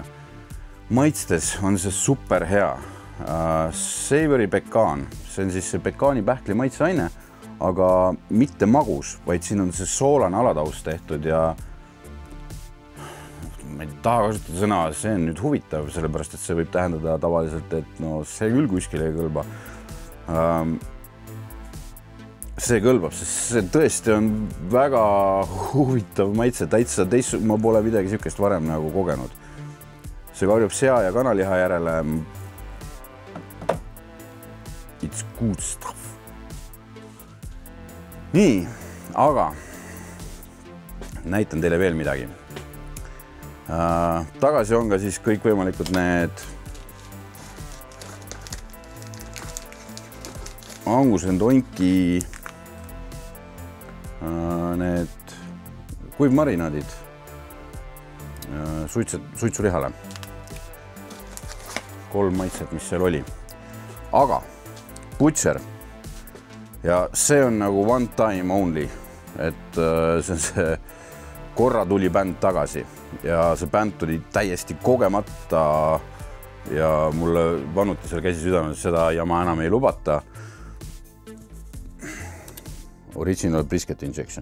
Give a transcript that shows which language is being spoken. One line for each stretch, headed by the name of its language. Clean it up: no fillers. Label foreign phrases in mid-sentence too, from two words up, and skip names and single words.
Estonian: Maitstes on see super hea. Savory pekaan, see on siis see pekaani pähkli maitseaine, aga mitte magus, vaid siin on see soolane alataust tehtud ja ma ei taha kasutada sõna, see on nüüd huvitav, sellepärast et see võib tähendada tavaliselt, et no see küll kuskile ei kõlba. See kõlbab, sest see tõesti on väga huvitav maitse, täitsa teist, ma pole midagi sihukest varem nagu kogenud. See karjub sea ja kanaliha järele.
English: It's good stuff.
Estonian: Nii, aga näitan teile veel midagi. Tagasi on ka siis kõikvõimalikud need Angus & Oinki need kuivmarinaadid suitsulihale. 3 maitset, mis seal oli. Aga Butcher ja see on nagu
English: one time only,
Estonian: et see on see korra tuli bänd tagasi ja see bänd tuli täiesti kogemata ja mulle vanuti seal käsi südames, seda jama enam ei lubata.
English: Original brisket injection.